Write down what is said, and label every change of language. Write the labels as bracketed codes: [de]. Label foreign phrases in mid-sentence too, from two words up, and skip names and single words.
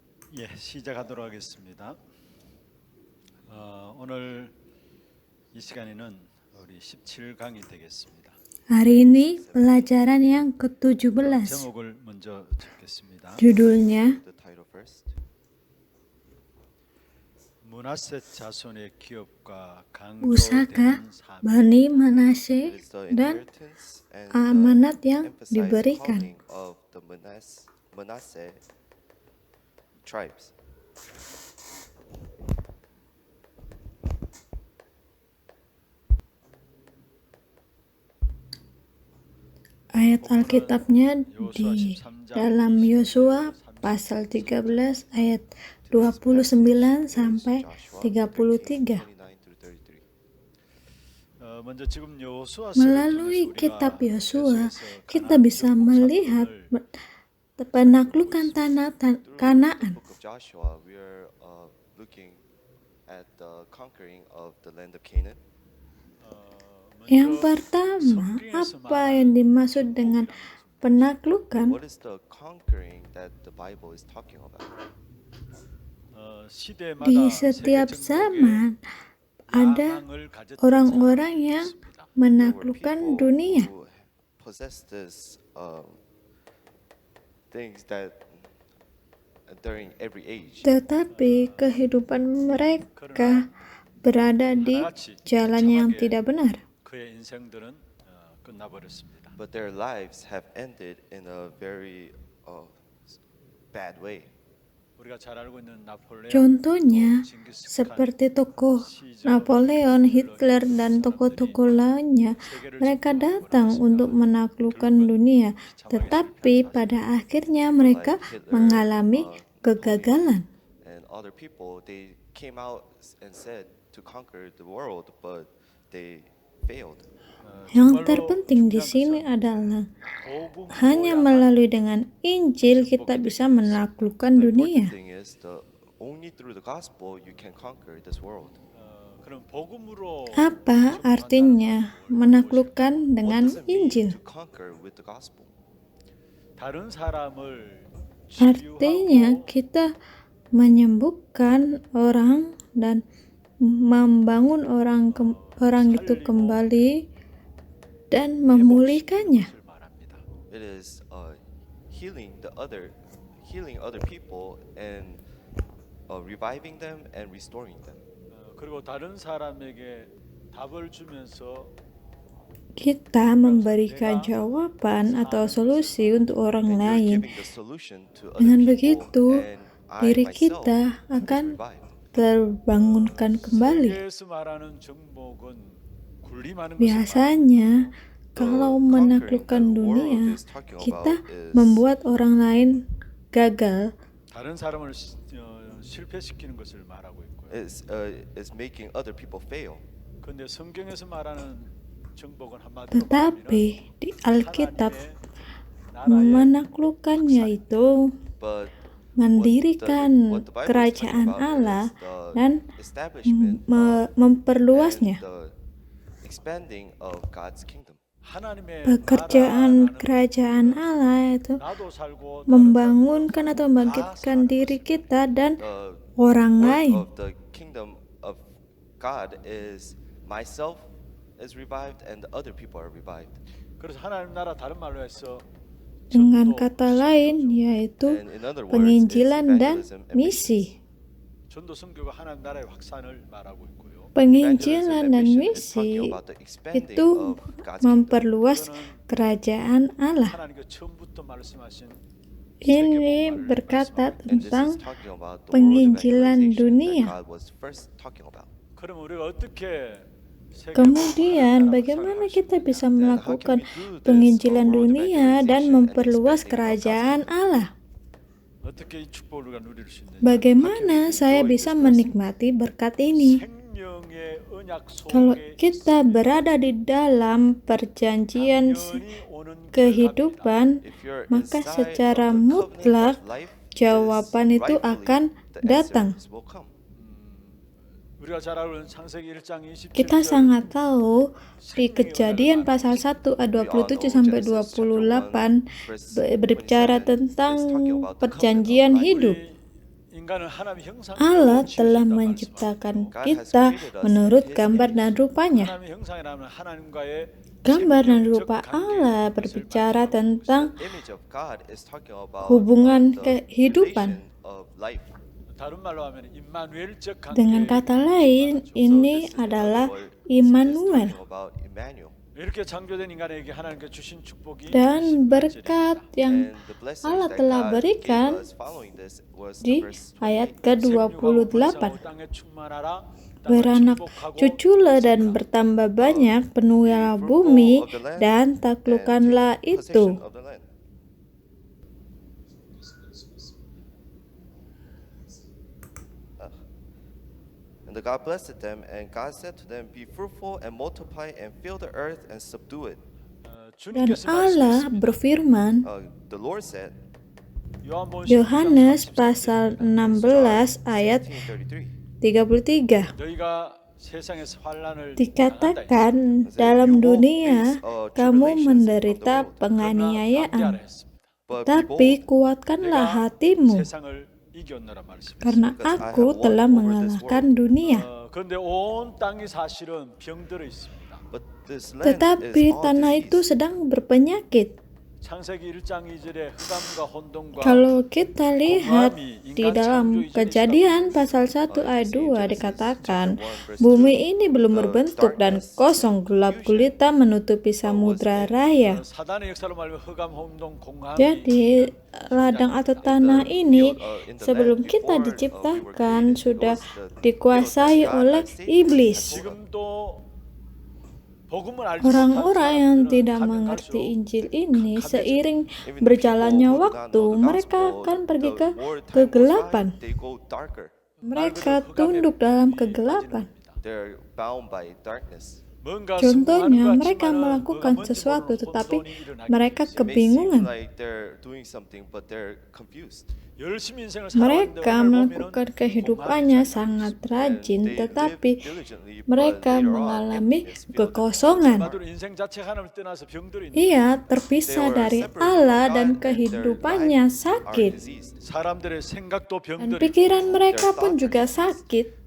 [ko] 시작하도록 하겠습니다. 오늘 이 시간에는 우리 17강이 되겠습니다. [id] Hari ini pelajaran yang ke-17. [ko] 제목을 먼저 적겠습니다. [id] Judulnya [ko] 므낫세 자손의 기업과 [id] Pusaka [ko] 강조되는 삶. [id] Bani Manase dan amanat yang diberikan. [en] of the Manasseh tribes. [id] Ayat Alkitabnya di dalam Yosua pasal 13 ayat 29 sampai 33. [ko] 먼저 지금 여호수아 [id] Melalui kitab Yosua, kita bisa melihat penaklukan tanah Kanaan. [en] Book of Joshua, we are looking at the conquering of the land of Canaan. [id] Yang pertama, apa yang dimaksud dengan penaklukan? [en] What is the conquering that the Bible is talking about? [id] Di setiap zaman ada orang-orang yang menaklukkan dunia. [en] Who possess this things that during every age. [id] Tetapi kehidupan mereka berada di jalan yang tidak benar. [ko] 그의 인생들은 끝나버렸습니다. [en] But their lives have ended in a very bad way. [ko] 우리가 잘 알고 있는 나폴레옹, [id] Contohnya seperti tokoh Napoleon, Hitler, dan tokoh-tokoh lainnya, mereka datang untuk menaklukkan dunia, tetapi pada akhirnya mereka mengalami kegagalan. [en] And other people, they came out and said to conquer the world, but they failed. [id] Yang terpenting di sini adalah hanya melalui dengan Injil kita bisa menaklukkan [en] The important [id] dunia. [en] thing is only through the gospel you can conquer this world. [ko] 그럼 복음으로 [id] Apa artinya menaklukkan dengan [en] What does it mean [id] Injil? [en] to conquer with the gospel? [ko] 다른 사람을 [id] Artinya kita menyembuhkan orang dan membangun orang itu kembali dan memulihkannya. [ko] 것을 말합니다. [en] It is healing other people and reviving them and restoring them. [ko] 그리고 다른 사람에게 답을 주면서 [id] Kita memberikan jawaban atau solusi untuk orang [en] And you're [id] lain. [en] giving the solution to other [id] Dengan [en] people, [id] begitu, [en] and I [id] diri [en] myself [id] kita [en] is [id] akan [en] revived. [id] terbangunkan kembali. [ko] 세계에서 말하는 정복은 군림하는 것을 [id] Biasanya, kalau menaklukkan dunia, kita membuat orang lain gagal. [ko] 다른 사람을 실패시키는 것을 말하고 있고요. [en] is making other people fail. [ko] 그런데 성경에서 말하는 정복은 한마디로 [id] Tetapi di Alkitab [ko] 나라의 [id] menaklukkannya itu [en] But [id] mendirikan [en] what the Bible is talking [id] kerajaan [en] about [id] Allah [en] is the [id] dan [en] establishment [id] memperluasnya. [en] and the expanding of God's kingdom. [ko] 하나님의 [id] Pekerjaan kerajaan Allah itu [ko] 나도 살고 [id] membangunkan atau membangkitkan diri kita dan [en] The [id] orang [en] work [id] lain. [en] of the kingdom of God is myself is revived and the other people are revived. [ko] 그래서 하나님 나라 다른 말로 해서 [id] Dengan kata lain, yaitu [en] And in other words, it's [id] penginjilan dan [en] evangelism and [id] misi. [ko] 전도 선교가 하나님 나라의 확산을 말하고 있고요. [id] Penginjilan dan [en] Evangelism and mission is [id] misi [en] talking about the expanding [id] itu [en] of God's kingdom. [id] memperluas kerajaan Allah. [ko] 하나님께서 처음부터 말씀하신 [id] Ini berkata [en] And this [id] tentang [en] is talking about the world [id] penginjilan [en] evangelization [id] dunia. [en] that God was first talking about. [ko] 그러면 우리가 어떻게 [id] Kemudian, bagaimana kita bisa melakukan penginjilan dunia dan memperluas kerajaan Allah? [ko] 어떻게 이 축복을 우리가 누릴 수 있는지 [id] Bagaimana saya bisa menikmati berkat ini? [ko] 생명의 언약 [id] Kalau [ko] 속에 [id] kita berada di dalam perjanjian [ko] 영원히 오는 [id] kehidupan, [en] If you're [id] maka [en] inside [id] secara [en] of the covenant [id] mutlak [en] of life, [id] jawaban itu [en] rightfully [id] akan [en] the [id] datang. [en] answers will come. [ko] 우리가 잘 알고 있는 창세기 1장 27절 [id] Kita sangat tahu di Kejadian pasal 1 ayat 27 sampai 28 berbicara tentang perjanjian hidup. [ko] 인간은 하나님의 형상대로 [id] Allah [ko] 지으셨다고 [id] telah [ko] 말씀하셨고, [id] menciptakan kita menurut gambar dan rupanya. [ko] 하나님의 형상이라면 하나님과의 [id] Gambar dan [ko] 신비적 [id] rupa [ko] 관계, [id] Allah [ko] 그것을 [id] berbicara [ko] 말씀하고 [id] tentang [en] Image of God is talking about [id] hubungan [en] the [id] kehidupan. [en] relation of life. [ko] 다른 말로 하면 임마누엘적 관계. [id] Dengan kata lain, ini adalah Immanuel. [en] Talking about Emmanuel. [ko] 이렇게 창조된 인간에게 하나님께 주신 축복이 [id] Dan berkat yang [en] And the blessings [id] Allah [en] that [id] telah [en] God [id] berikan [en] gave us following this was [id] di [en] the verse 28. [id] ayat ke-28. [ko] 땅에 충만하라, 땅을 [id] Beranak [ko] 축복하고 [id] cuculah dan bertambah banyak, penuhilah bumi dan taklukkanlah [en] Possession [id] itu. [en] of the land. And the God blessed them, and God said to them, "Be fruitful and multiply, and fill the earth and subdue it." [id] Dan [ko] 주님께서 [id] Allah [ko] 말씀하셨습니다. [id] berfirman, [en] The Lord said, [id] Yohanes pasal 16 ayat 13:33. 33. [ko] 너희가 세상에서 환난을 [id] Dikatakan dalam dunia kamu menderita penganiayaan, tapi kuatkanlah hatimu [ko] 세상을 이겼노라 말씀입니다. [id] karena aku telah mengalahkan dunia. [ko] 그런데 온 땅이 사실은 병들어 있습니다. [en] But this land [id] Tetapi [en] is all [id] tanah itu [en] diseased. [id] sedang berpenyakit. [ko] 창세기 1장 2절에 흑암과 혼돈과 [id] Kalau kita lihat di dalam Kejadian pasal 1 ayat 2 dikatakan, bumi ini belum berbentuk dan kosong, gelap gulita menutupi samudra raya. [ko] 사단의 역사로 말하면 흑암, 혼돈, 공함이 [id] Jadi ladang atau tanah ini sebelum kita diciptakan sudah dikuasai oleh iblis. [ko] 지금도 복음을 알지 [id] Orang-orang yang [ko] 못한 [id] tidak [ko] 사람들은 [id] mengerti [ko] 가면 [id] Injil ini, seiring berjalannya waktu, mereka akan pergi ke kegelapan. [en] They go darker. [id] Mereka tunduk dalam kegelapan. [en] They're bound by darkness. [ko] 뭔가 [id] Contohnya, [ko] 성공하는 것 [id] mereka [ko] 같지만은 [id] melakukan [ko] 뭐가 뭔지 [id] sesuatu, [ko] 모르는 [id] tetapi [ko] 혼돈이 일어나게 [id] mereka [ko] 돼요. [en] It may seem [id] kebingungan. [en] like they're doing something, but they're confused. [ko] 열심히 인생을 살아왔는데 [id] Mereka [ko] 오늘 [id] melakukan [ko] 보면은 [id] kehidupannya [ko] 공허함이 [id] sangat [en] And [id] rajin, [en] they [id] tetapi [en] live diligently, but [id] mereka [en] later on, [id] mengalami [en] emptiness filled them. [id] kekosongan. [ko] 한마디로 인생 자체가 하나님을 떠나서 병들어 있는 [id] Ia terpisah dari Allah dan kehidupannya [en] Are [id] sakit. [en] diseased. [ko] 사람들의 생각도 [id] Dan [ko] 병들어 있고 [id] pikiran mereka pun juga sakit.